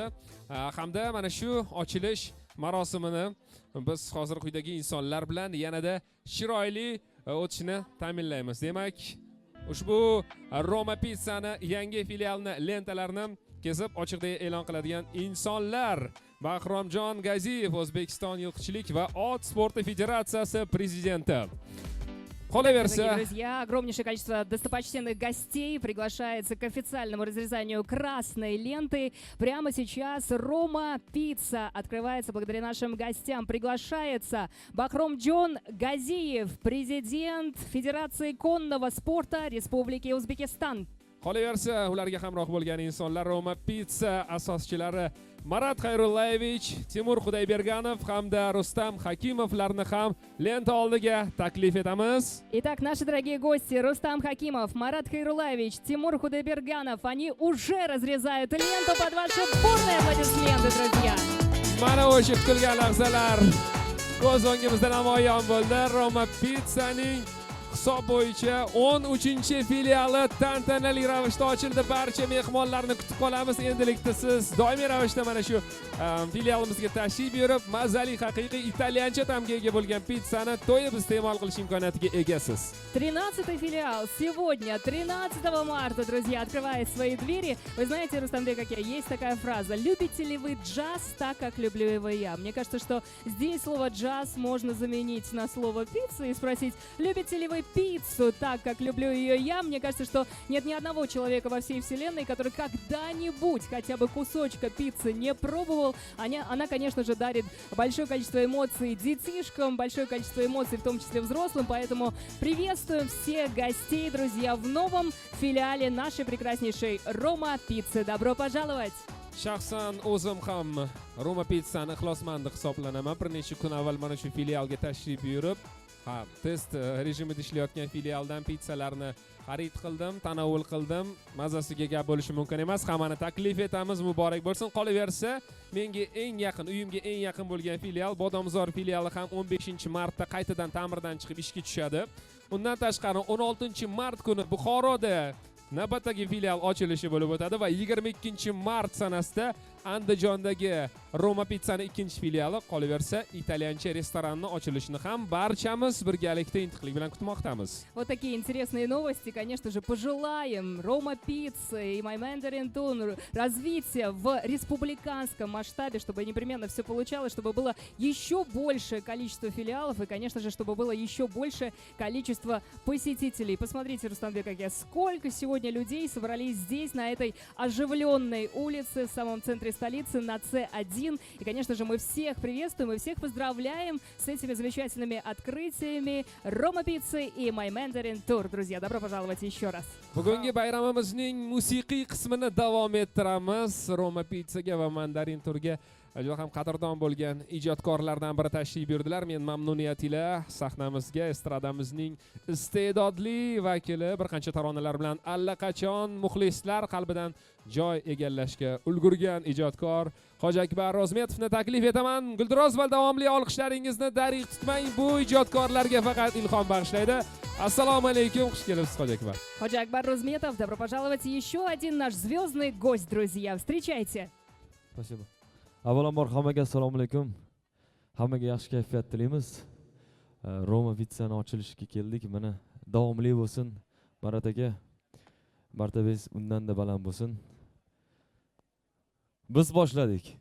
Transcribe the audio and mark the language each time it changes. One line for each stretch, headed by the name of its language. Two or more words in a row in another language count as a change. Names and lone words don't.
Uzbek: Hamda mana shu ochilish marosimini biz hozir quyidagi insonlar bilan yanada chiroyli o'tishini ta'minlaymiz. Demak, ushbu Roma Pizzani yangi filialini lentalarini kesib ochiqda e'lon qiladigan insonlar: Bahromjon Gaziyev, O'zbekiston Yilqichilik va ot sporti federatsiyasi prezidenti.
Russian: Дорогие друзья, огромнейшее количество достопочтенных гостей приглашается к официальному разрезанию красной ленты. Прямо сейчас Roma Pizza открывается благодаря нашим гостям. Приглашается Бахромджон Газиев, президент Федерации конного спорта Республики Узбекистан.
Uzbek: Qolaversa, ularga hamroh bo'lgan insonlar Roma Pizza asoschilari Marat Xayrullaevich, Timur Xudayberganov hamda Rustam Hakimovlarni ham lenta oldiga taklif etamiz.
Russian: Итак, наши дорогие гости, Рустам Хакимов, Марат Хайрулаевич, Тимур Худайберганов, они уже разрезают ленту под ваши бурные аплодисменты, друзья.
Uzbek: Mana o'sha kutilgan lahzalar ko'z o'ngimizda namoyon bo'ldi. Roma Pizzaning hisob bo'yicha 13-filiali tantanali ravishda ochildi. Barcha mehmonlarni kutib qolamiz. Endilikda siz doimiy ravishda mana shu filialimizga tashrif buyurib, mazali haqiqiy italyancha ta'mga ega bo'lgan pizzani to'yib iste'mol qilish imkoniyatiga egasiz.
Russian: 13-й филиал сегодня, 13 марта, друзья, открывает свои двери. Вы знаете, Рустамбек, есть такая фраза: любите ли вы джаз так, как люблю его я? Мне кажется, что здесь слово джаз можно заменить на слово пицца и спросить: любите ли вы пиццу так, как люблю ее я. Мне кажется, что нет ни одного человека во всей вселенной, который когда-нибудь хотя бы кусочка пиццы не пробовал. Она, конечно же, дарит большое количество эмоций детишкам, большое количество эмоций, в том числе взрослым. Поэтому приветствуем всех гостей, друзья, в новом филиале нашей прекраснейшей Roma Pizza. Добро пожаловать!
Uzbek: Shaxsan o'zim ham Roma Pizzani ixlosmandi hisoblanaman. Bir necha kun avval mana shu filialga tashrif buyurib, test rejimida ishlayotgan filialdan pizzalarni xarid qildim, tanovul qildim. Mazasiga gap bo'lishi mumkin emas. Hammani taklif etamiz, muborak bo'lsin. Qolaversa, menga eng yaqin, uyimga eng yaqin bo'lgan filial Bodomzor filiali ham 15-martda qaytadan ta'mirdan chiqib ishga tushadi. Undan tashqari 16-mart kuni Buxoroda navbatdagi filial ochilishi bo'lib o'tadi va 22-mart sanasida Andijondagi Roma Pizzani ikkinchi filiali, qolaversa italyancha restoranni ochilishini ham barchamiz birgalikda intiqlik bilan kutmoqdamiz.
Russian: Вот такие интересные новости. Конечно же, пожелаем Roma Pizza и My Mandarin Tour развития в республиканском масштабе, чтобы непременно все получалось, чтобы было еще большее количество филиалов и, конечно же, чтобы было еще большее количество посетителей. Посмотрите, Рустамбек, сколько сегодня людей собрались здесь, на этой оживленной улице в самом центре столицы, на С1. И, конечно же, мы всех приветствуем и всех поздравляем с этими замечательными открытиями Roma Pizza и My Mandarin Tour. Друзья, добро пожаловать еще раз.
Uzbek: Bugungi bayramimizning musiqiy qismini davom ettiramiz. Roma Pizzaga va Mandarin Tourga juda ham qadrdon bo'lgan ijodkorlardan biri tashrif buyurdilar. Men mamnuniyat ila sahnamizga estradamizning iste'dodli vakili, bir qancha taronalar bilan allaqachon muxlislar qalbidan joy egallashga ulgurgan ijodkor Hoji Akbar Rozmetovni taklif etaman. Guldiroz va davomli olqishlaringizni darig' tutmang. Bu ijodkorlarga faqat ilhom bag'ishlaydi. Assalomu alaykum, xush kelibsiz Hoji Akbar.
Russian: Hoji Akbar Rozmetov, добро пожаловать. Еще один наш звездный гость, друзья. Встречайте. Спасибо.
Uzbek: Avvalambor hammaga assalomu alaykum. Hammaga yaxshi kayfiyat tilaymiz. Roma Pizzani ochilishiga keldik. Mana davomli bo'lsin. Marat aka, martabangiz undan-da baland bo'lsin. Biz boshladik.